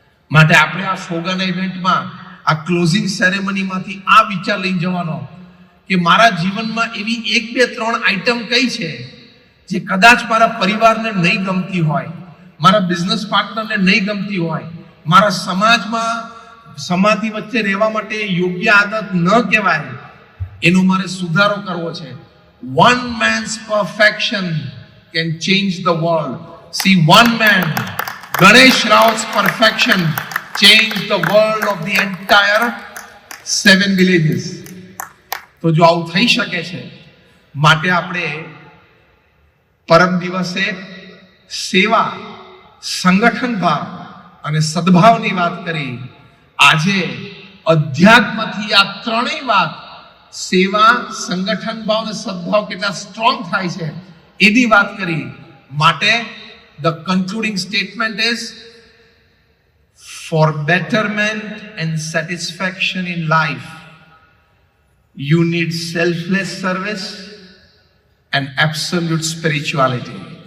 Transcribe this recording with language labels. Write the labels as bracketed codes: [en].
[gu] માટે આપણે આ ફોગાના ઇવેન્ટમાં આ ક્લોઝિંગ સેરેમનીમાંથી આ વિચાર લઈ જવાનો કે મારા જીવનમાં એવી 1, 2, 3 આઈટમ કઈ છે જે કદાચ મારા પરિવારને નહીં ગમતી હોય, મારા બિઝનેસ પાર્ટનરને નહીં ગમતી હોય, મારા સમાજમાં સમાધિ વચ્ચે રહેવા માટે યોગ્ય આદત ન કહેવાય, એનો મારે સુધારો કરવો છે. [en] One man's perfection can change the world. See, one man, Ganesh Rao's perfection changed the world of the entire 7 villages. [gu] તો જો આવું થઈ શકે છે, માટે આપણે પરમ દિવસે સેવા, સંગઠન ભાવ અને સદભાવની વાત કરી. આજે અધ્યાત્મથી આ ત્રણેય વાત, સેવા, સંગઠન ભાવ અને સદભાવ કેટલા સ્ટ્રોંગ થાય છે એની વાત કરી. [en] માટે the concluding statement is, for betterment and satisfaction in life you need selfless service and absolute spirituality.